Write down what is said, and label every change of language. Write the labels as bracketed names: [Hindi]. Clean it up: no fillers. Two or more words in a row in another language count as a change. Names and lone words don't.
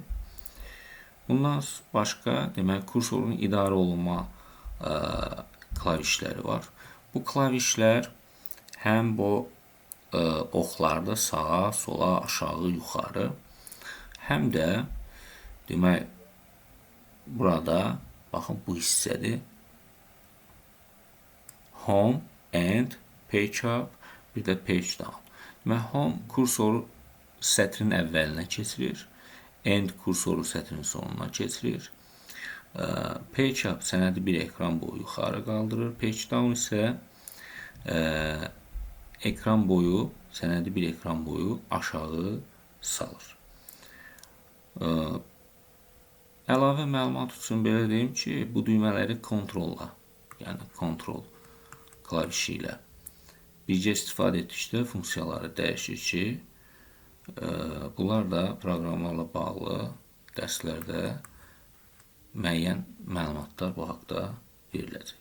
[Azerbaijani] Bundan başqa, demək, kursorun idarə olunma klavişləri var. Bu klavişlər həm bu oxlarda sağa, sola, aşağı, yuxarı, həm də demək, burada, baxın, bu hissədir. [English] Home and page up, [Azerbaijani] bir də [English] page down. [Azerbaijani] Demək, home kursoru sətrin əvvəlinə keçirir, end kursoru sətrin sonuna keçirir. [English] Page up [Azerbaijani] sənədi bir ekran boyu yuxarı qaldırır, [English] page down [Azerbaijani] isə ekran boyu, sənədi bir ekran boyu aşağı salır. Əlavə məlumat üçün belə deyim ki, bu düymələri kontrolla, yəni kontrol klavişi ilə birgə istifadə etdikdə funksiyaları dəyişir ki, bunlar da proqramlarla bağlı dərslərdə müəyyən məlumatlar bu haqda veriləcək.